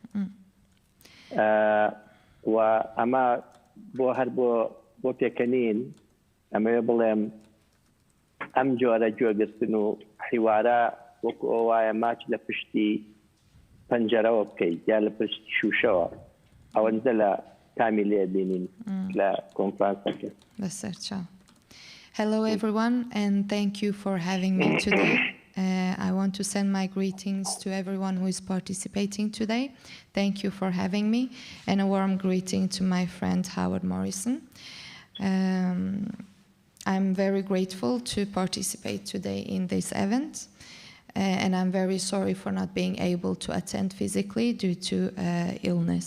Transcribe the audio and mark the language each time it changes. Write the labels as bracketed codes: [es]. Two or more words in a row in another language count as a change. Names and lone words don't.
[ckb] و ئەمە هەر بۆ پێکەنین ئەمەوێ بڵێم ئەم جۆرە گوێگرتن و حیوارە وەکو ئەو وایە ماچ لە پشتی پەنجەرەوە بکەیت یا لە پشتی شوشەوە ئەوەندە لە تامی لێ بینین لە کۆنفرانسەکە. بەسەرچاو. [en] Hello everyone, and thank you for having me today. I want to send my greetings to everyone who is participating today. Thank you for having me, and a warm greeting to my friend Howard Morrison. I'm very grateful to participate today in this event, and I'm very sorry for not being able to attend physically due to illness.